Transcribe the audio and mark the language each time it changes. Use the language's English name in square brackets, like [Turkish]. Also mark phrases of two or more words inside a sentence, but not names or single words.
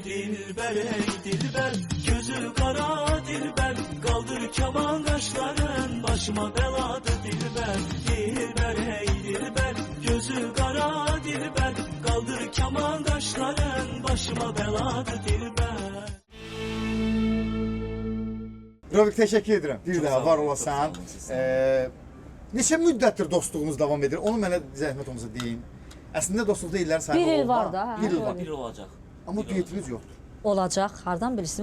[Turkish] Dilber ey dilber, gözü kara dilber. Kaldır keman kaşların, başıma beladı dilber. Dilber ey dilber, gözü kara dilber. Kaldır keman kaşların, başıma beladı dilber. [Azerbaijani] Rovik, təşəkkür edirəm. Bir Çox daha sağ var olun, olasan. çox sağ olun, Neçə müddətdir dostluğunuz davam edir? Onu mənə zəhmət olmasa deyin. Əslində dostluqda illər sayılır. Bir il var da, hə? Bir il var. Bir olacaq. Amma Bir duetiniz yoxdur. Olacaq. Hardan bilirsən?